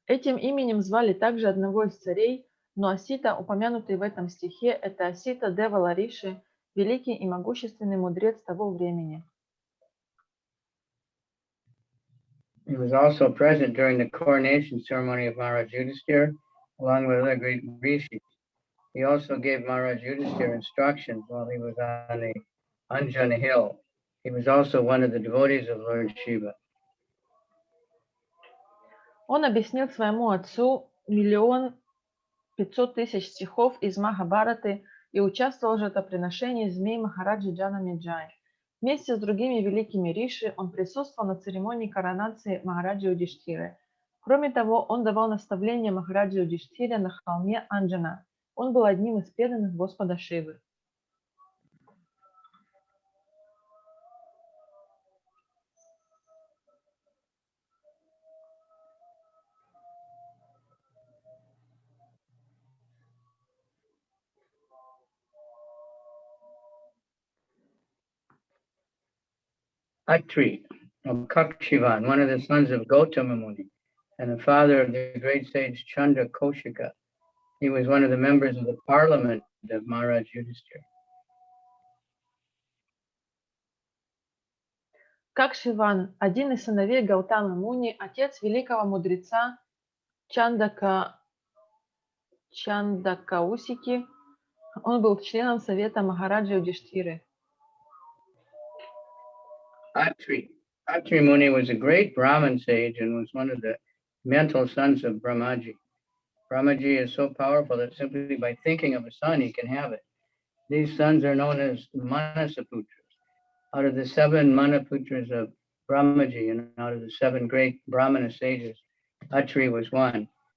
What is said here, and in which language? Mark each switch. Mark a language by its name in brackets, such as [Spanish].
[Russian] Этим именем звали также одного из царей, но Асита, упомянутый в этом стихе, это Асита Девала Риши, великий и могущественный мудрец того времени. [English] He was also present during the coronation ceremony of Maharaj Yudhisthira, along with other great rishis. He also gave Maharaj Yudhisthira instructions while he was on the Anjana hill. He was also one of the devotees of Lord Shiva. [Russian] Он объяснил своему отцу 1 500 000 стихов из Махабараты и участвовал в жертвоприношении змей Махараджи Джанамеджай. Вместе с другими великими риши он присутствовал на церемонии коронации Махараджи Юдиштхиры. Кроме того, он давал наставления Махараджи Юдиштхире на холме Анджана. Он был одним из преданных Господа Шивы. [English] Atri of Kakshivan, one of the sons of Gautama Muni, and the father of the great sage Chandra Koshika. He was one of the members of the parliament of Maharaj Yudhisthira. [Russian] Какшиван, один из сыновей Гаутамы Муни, отец великого мудреца Чандакаусики, он был членом совета Махараджи Юдиштхиры. [English] Atri Muni was a great Brahmin sage and was one of the mental sons of Brahmaji. Brahmaji is so powerful that simply by thinking of a son, he can have it. These sons are known as Manasaputras. Out of the 7 Manaputras of Brahmaji and out of the 7 great Brahmana sages, Atri was one.